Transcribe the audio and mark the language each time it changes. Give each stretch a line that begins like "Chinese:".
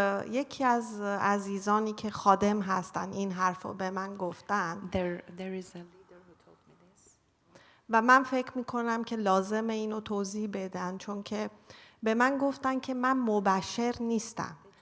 Persian: یکی از عزیزانی که خادم هستن این حرف رو به من گفتن
English: There is a leader who told me this.
Persian: و من فکر میکنم که لازم اینو توضیح بدن چون که به من گفتن که من مبشر نیستم.